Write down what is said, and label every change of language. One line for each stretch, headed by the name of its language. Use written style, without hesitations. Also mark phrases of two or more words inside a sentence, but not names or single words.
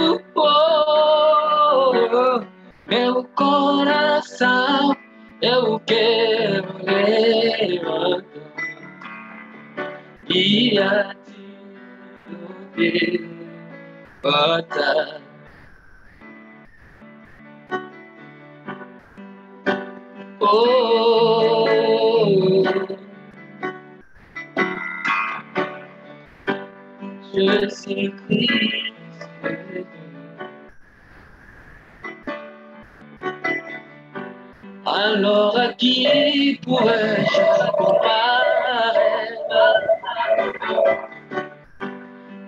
Portuguese: Meu coração eu quero levantar e a ti levantar.
French: Je suis Christ. Alors à qui pourrais-je comparer?